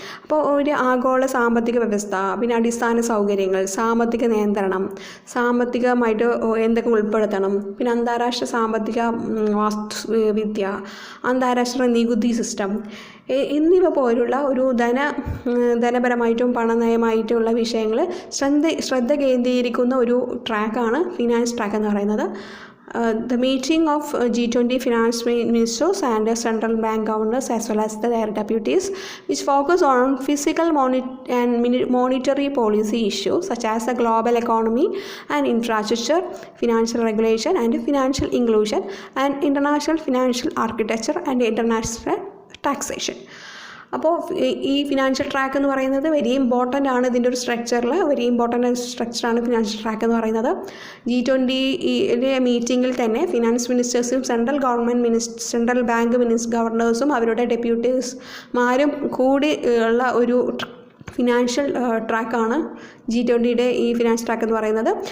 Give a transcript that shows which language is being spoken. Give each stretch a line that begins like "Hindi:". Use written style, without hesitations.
Malayalam: അപ്പോൾ ഒരു ആഗോള സാമ്പത്തിക വ്യവസ്ഥ, പിന്നെ അടിസ്ഥാന സൗകര്യങ്ങൾ, സാമ്പത്തിക നിയന്ത്രണം, സാമ്പത്തികമായിട്ട് എന്തൊക്കെ ഉൾപ്പെടുത്തണം, പിന്നെ അന്താരാഷ്ട്ര സാമ്പത്തിക വാസ്തുവിദ്യ, അന്താരാഷ്ട്ര നികുതി സിസ്റ്റം എന്നിവ പോലുള്ള ഒരു ധനപരമായിട്ടും പണനയമായിട്ടുള്ള വിഷയങ്ങൾ ശ്രദ്ധ കേന്ദ്രീകരിക്കുന്ന ഒരു ട്രാക്കാണ് ഫിനാൻസ് ട്രാക്ക് എന്ന് പറയുന്നത്.
English: The meeting of G20 finance ministers and central bank governors as well as their deputies, which focus on fiscal and monetary policy issues such as the global economy and infrastructure, financial regulation and financial inclusion, and international financial architecture and international taxation.
Malayalam: അപ്പോൾ ഈ financial track എന്ന് പറയുന്നത് very important ആണ്. ഇതിൻ്റെ ഒരു very important സ്ട്രക്ചറാണ് financial track എന്ന് പറയുന്നത്. G20 മീറ്റിങ്ങിൽ തന്നെ ഫിനാൻസ് മിനിസ്റ്റേഴ്സും സെൻട്രൽ ബാങ്ക് ഗവർണേഴ്സും അവരുടെ ഡെപ്യൂട്ടീസ്മാരും കൂടി ഉള്ള ഒരു ഫിനാൻഷ്യൽ ട്രാക്കാണ് G20യുടെ ഈ ഫിനാൻസ് ട്രാക്ക് എന്ന് പറയുന്നത്.